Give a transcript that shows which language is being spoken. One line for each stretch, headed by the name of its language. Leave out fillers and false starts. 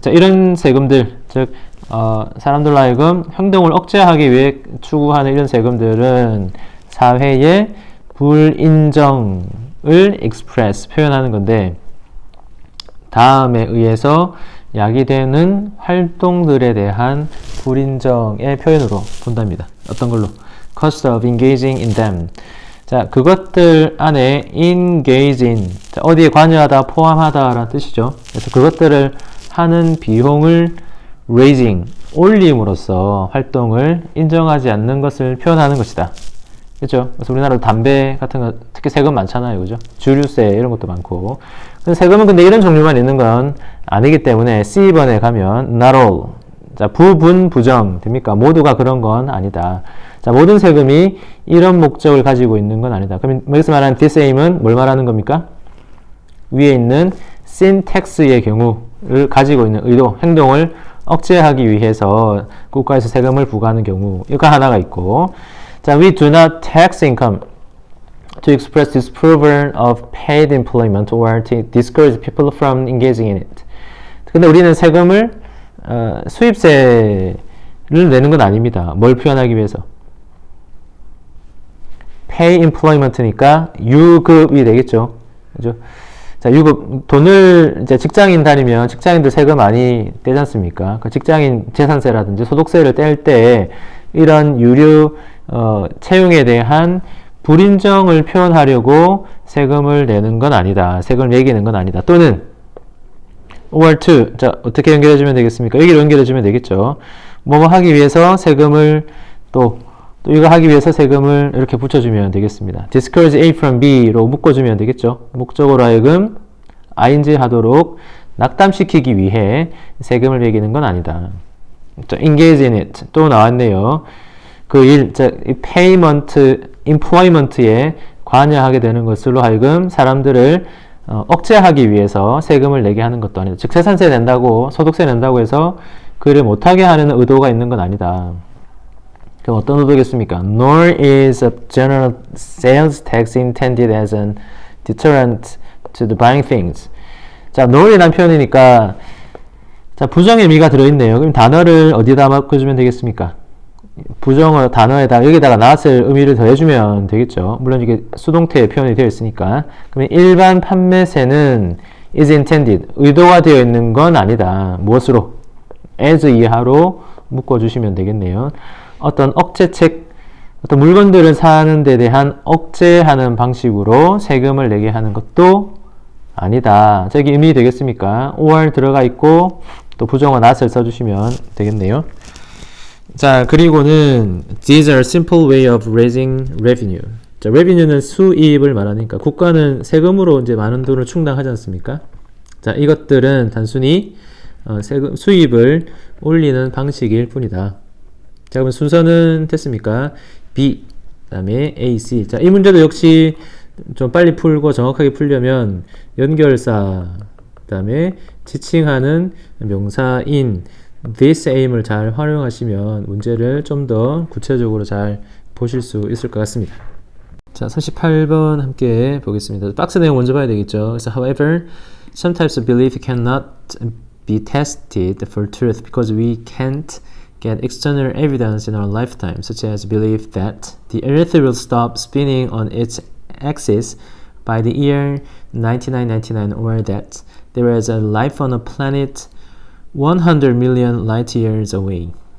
Korean: 자, 이런 세금들, 즉 사람들로 하여금 행동을 억제하기 위해 추구하는 이런 세금들은 사회의 불인정을 express, 표현하는 건데 다음에 의해서 야기되는 활동들에 대한 불인정의 표현으로 본답니다. 어떤 걸로?
English: Cost of engaging in them.
Korean: 자, 그것들 안에 engage in. 자, 어디에 관여하다, 포함하다 라는 뜻이죠. 그래서 그것들을 하는 비용을 raising, 올림으로써 활동을 인정하지 않는 것을 표현하는 것이다. 그렇죠? 그래서 우리나라도 담배 같은 거 특히 세금 많잖아요. 그죠? 주류세 이런 것도 많고. 세금은 근데 이런 종류만 있는 건 아니기 때문에 C번에 가면 not all. 자, 부분, 부정 됩니까? 모두가 그런 건 아니다. 자, 모든 세금이 이런 목적을 가지고 있는 건 아니다. 그럼 여기서 말하는 this aim은 뭘 말하는 겁니까? 위에 있는 sin tax의 경우 가지고 있는 의도, 행동을 억제하기 위해서 국가에서 세금을 부과하는 경우, 이거 하나가 있고,
English: 자, we do not tax income to express disapproval of paid employment or to discourage people from engaging in it.
Korean: 근데 우리는 세금을 수입세를 내는 건 아닙니다. 뭘 표현하기 위해서? pay employment니까 유급이 되겠죠. 그죠? 자, 유급, 돈을 이제 직장인 다니면 직장인들 세금 많이 떼지 않습니까? 그 직장인 재산세라든지 소득세를 뗄 때 이런 유류, 채용에 대한 불인정을 표현하려고 세금을 내는 건 아니다. 세금을 매기는 건 아니다. 또는 or to, 자, 어떻게 연결해주면 되겠습니까? 여기로 연결해주면 되겠죠. 뭐뭐 하기 위해서 세금을 또 이거 하기 위해서 세금을 이렇게 붙여주면 되겠습니다. discourage A from B로 묶어주면 되겠죠. 목적으로 하여금 ing 하도록 낙담시키기 위해 세금을 매기는 건 아니다. 자, engage in it 또 나왔네요. 그 일, 자, payment, employment에 관여하게 되는 것으로 하여금 사람들을 억제하기 위해서 세금을 내게 하는 것도 아니다. 즉 재산세 낸다고 소득세 낸다고 해서 그 일을 못하게 하는 의도가 있는 건 아니다. 그럼 어떤 의도겠습니까?
English: Nor is a general sales tax intended as an deterrent to the buying things.
Korean: 자, nor이라는 표현이니까 자, 부정의 의미가 들어있네요. 그럼 단어를 어디다 바꿔주면 되겠습니까? 부정어 단어에다 여기다가 나왔을 의미를 더해주면 되겠죠. 물론 이게 수동태 표현이 되어 있으니까. 그러면 일반 판매세는 is intended 의도가 되어 있는 건 아니다. 무엇으로? as 이하로 묶어주시면 되겠네요. 어떤 억제책, 어떤 물건들을 사는 데 대한 억제하는 방식으로 세금을 내게 하는 것도 아니다. 저기 의미 되겠습니까? or 들어가 있고 또 부정어 not을 써주시면 되겠네요.
English: 자,
Korean: 그리고는
English: these are simple way of raising revenue.
Korean: 자, revenue는 수입을 말하니까 국가는 세금으로 이제 많은 돈을 충당하지 않습니까? 자, 이것들은 단순히 세금 수입을 올리는 방식일 뿐이다. 자, 그럼 순서는 됐습니까? B, 그 다음에 A, C. 자, 이 문제도 역시 좀 빨리 풀고 정확하게 풀려면 연결사, 그 다음에 지칭하는 명사인 this aim을 잘 활용하시면 문제를 좀 더 구체적으로 잘 보실 수 있을 것 같습니다. 자, 38번 함께 보겠습니다. 박스 내용 먼저 봐야 되겠죠. 그래서
English: however, some types of belief cannot be tested for truth because we can't get external evidence in our lifetime, such as belief that the earth will stop spinning on its axis by the year 9999 or that there is a life on a planet 100 million light years away.